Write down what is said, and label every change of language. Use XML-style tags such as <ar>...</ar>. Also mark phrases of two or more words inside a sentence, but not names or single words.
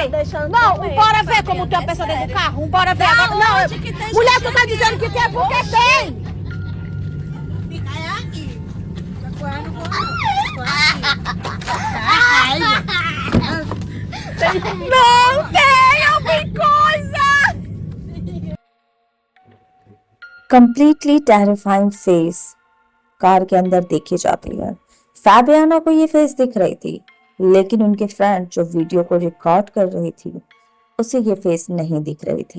<pt>Não, bora ver como tem uma pessoa dentro do carro. Bora ver agora. Não, mulher, tu tá dizendo que tem porque tem. Não tem alguma coisa.</pt> <en>completely terrifying face</en> <hi>कार के अंदर देखी जाती है। फाबियाना को ये फेस दिख रही थी, लेकिन उनके फ्रेंड जो वीडियो को रिकॉर्ड कर रही थी उसे ये फेस नहीं दिख रही थी।</hi>